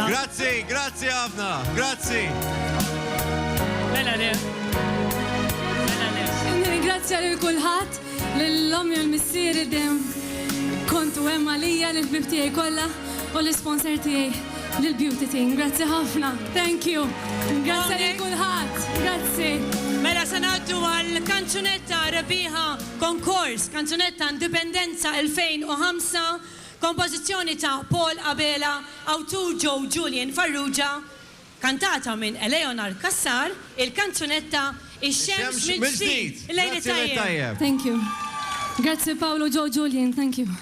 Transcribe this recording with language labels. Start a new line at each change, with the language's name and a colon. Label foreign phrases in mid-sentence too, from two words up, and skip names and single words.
Maltese: Grazzi ħafna, grazzi. Mela le. Nirringrazzja lil kulħadd, lill-ommi u l-missieri dem kontu hemm għalija lill-bib tiegħi kollha u l-isponsor tiegħi lill-
English: beauty team.
Maltese: Grazzi ħafna.
English: Thank you.
Maltese: Grazzi lil kulħadd. Grazzi. Mela se ngħaddu għall-kanzunetta rebbieħa konkors Kanzunetta Indipendenza 2005, kompożizzjoni ta' Paul Abela, awtur Joe Julian Farrugia, kantata minn Eleanor Kassar, il-kanzunetta Ix-xemx mill-ġdid. Lejli tajjeb.
English: Thank you.
Maltese: Grazzi Paolo Joe Julian.
English: Thank you.